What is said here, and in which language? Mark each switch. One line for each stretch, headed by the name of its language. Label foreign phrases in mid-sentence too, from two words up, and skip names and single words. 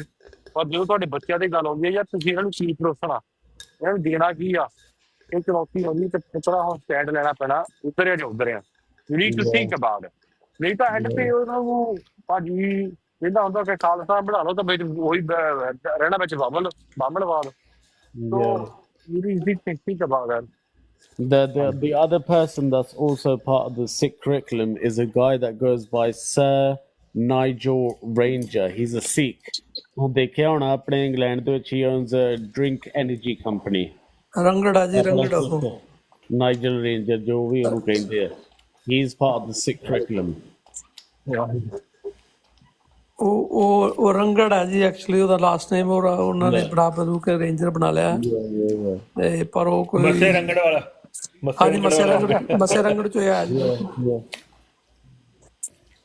Punjabi: ਪਰ ਜਦੋਂ ਤੁਹਾਡੇ ਬੱਚਿਆਂ ਦੀ ਗੱਲ ਆਉਂਦੀ ਹੈ ਯਾਰ ਤੁਸੀਂ ਇਹਨਾਂ ਨੂੰ ਕੀ ਪਰੋਸਣਾ, ਇਹਨਾਂ ਨੂੰ ਦੇਣਾ ਕੀ ਆ, ਇਹ ਚੁਣੌਤੀ ਆਉਂਦੀ ਤੇ ਥੋੜਾ ਹੁਣ ਸਟੈਂਡ ਲੈਣਾ ਪੈਣਾ, ਉੱਧਰ ਜਾਂ ਉੱਧਰ ਆ।
English: You need to think about it,
Punjabi: ਨਹੀਂ ਤਾਂ ਐਂਡ ਤੇ ਉਹਨਾਂ ਨੂੰ ਭਾਜੀ ਇਹਦਾ ਹੁੰਦਾ ਕਿ ਖਾਲਸਾ ਬਣਾ ਲਓ ਤਾਂ ਵਿੱਚ ਉਹੀ ਰਹਿਣਾ ਵਿੱਚ ਬਾਹਮਣਵਾਦ।
English: You need to think about that. The other person that's also part of the Sikh curriculum is a guy that goes by Sir Nigel Ranger. He's a Sikh.
Punjabi: ਉਹ ਦੇਖਿਆ ਹੋਣਾ ਆਪਣੇ ਇੰਗਲੈਂਡ ਦੇ ਵਿੱਚ,
English: he owns a drink energy company.
Punjabi: ਰੰਗੜਾ ਜੀ ਰੰਗੜਾ ਨਾਈਜਲ ਰੇਂਜਰ ਜੋ ਵੀ ਉਹਨੂੰ ਕਹਿੰਦੇ ਆ,
English: he is part of the Sikh curriculum.
Punjabi: ਉਹ ਰੰਗੜ ਹੈ ਜੀ ਐਕਚੁਅਲੀ ਉਹਦਾ
English: last name,
Punjabi: ਔਰ ਉਹਨਾਂ ਨੇ ਬੜਾ ਬਦੂ ਕੇ ਰੇਂਜਰ ਬਣਾ ਲਿਆ ਤੇ ਪਰ ਉਹ ਕੋਈ ਮੱਸੇ ਰੰਗੜ ਵਾਲਾ ਹਾਂਜੀ ਮੱਸੇ ਰੰਗੜ ਚੋਂ ਆਇਆ ਜੀ।